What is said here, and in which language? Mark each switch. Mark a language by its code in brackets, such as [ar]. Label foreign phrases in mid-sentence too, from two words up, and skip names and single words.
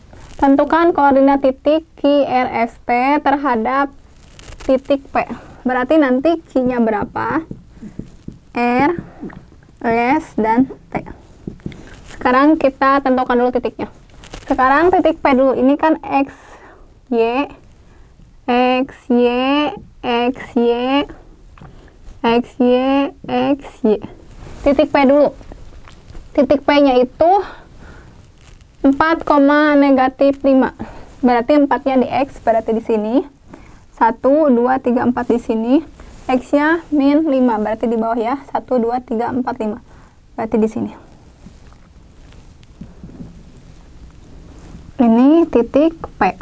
[id] Tentukan koordinat titik Q, R, S, T terhadap titik P. Berarti nanti Q-nya berapa? R, S, dan T. Sekarang kita tentukan dulu titiknya. Sekarang titik P dulu. Ini kan X, Y, X, Y, X, Y, X, Y, X, Y. Titik P dulu. Titik P-nya itu 4, -5. Berarti 4-nya di X, berarti di sini. 1, 2, 3, 4 di sini. X-nya min 5, berarti di bawah ya. 1, 2, 3, 4, 5. Berarti di sini. Ini titik P.